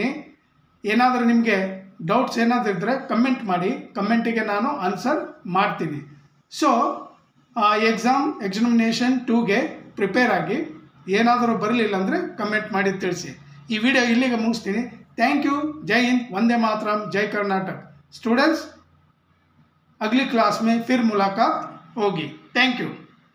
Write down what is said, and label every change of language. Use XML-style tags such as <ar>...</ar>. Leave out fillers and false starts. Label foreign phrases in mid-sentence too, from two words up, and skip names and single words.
<kn>ಏನಾದರೂ ನಿಮಗೆ ಡೌಟ್ಸ್ ಏನಾದರೂ ಇದ್ದರೆ ಕಮೆಂಟ್ ಮಾಡಿ, ಕಮೆಂಟಿಗೆ ನಾನು ಆನ್ಸರ್ ಮಾಡ್ತೀನಿ.</kn> <en>so examination</en> <kn>2ಗೆ ಪ್ರಿಪೇರ್ ಆಗಿ. ಏನಾದರೂ ಬರಲಿಲ್ಲ ಅಂದರೆ ಕಮೆಂಟ್ ಮಾಡಿ ತಿಳಿಸಿ. ಈ ವಿಡಿಯೋ ಇಲ್ಲಿಗೆ ಮುಗಿಸ್ತೀನಿ.</kn> <en>thank you.</en> <kn>ಜೈ ಹಿಂದ್, ವಂದೇ ಮಾತರಂ, ಜೈ कर्नाटक.</kn> <hi>स्टूडेंट्स, अगली क्लास में फिर मुलाकात होगी.</hi> <en>thank you.</en>